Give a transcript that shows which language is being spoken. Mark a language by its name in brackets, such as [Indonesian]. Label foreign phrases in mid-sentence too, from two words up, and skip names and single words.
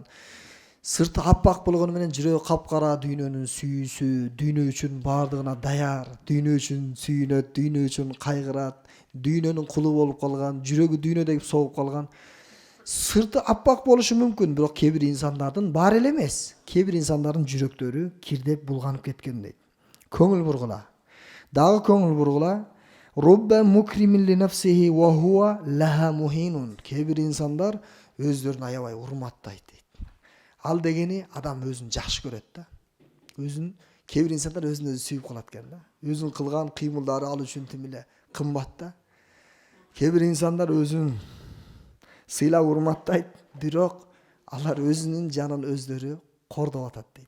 [Kyrgyz] Сырты аппак болгону менен жүрөгү капкара, дүйнөнүн сүйүүсү, дүйнө үчүн баардыгына даяр, дүйнө үчүн сүйүнөт, дүйнө үчүн кайгырат, дүйнөнүн кулу болуп калган, жүрөгү дүйнөдөгү согуп калган. Сырты аппак болушу мүмкүн, бирок кээ бир инсандардын бар эле эмес. Кээ бир инсандардын жүрөктөрү кирдеп булганып кеткен дейт. Көңүл бургула. Дагы көңүл бургула. [Arabic] رب مكرم لنفسه وهو لها مهين. [Kyrgyz] Кээ бир инсандар өздөрүн аябай урматтайт дейт. Ал дегени адам өзүн жакшы көрөт да. Кээ бир инсандар өзүн өзү сүйүп калат экен да. Өзүнүн кылган кыймылдары ал үчүн тим эле кымбат да. Кээ бир инсандар өзүн сыйлап урматтайт, бирок алар өзүнүн жанын өздөрү кордоп атат дейт.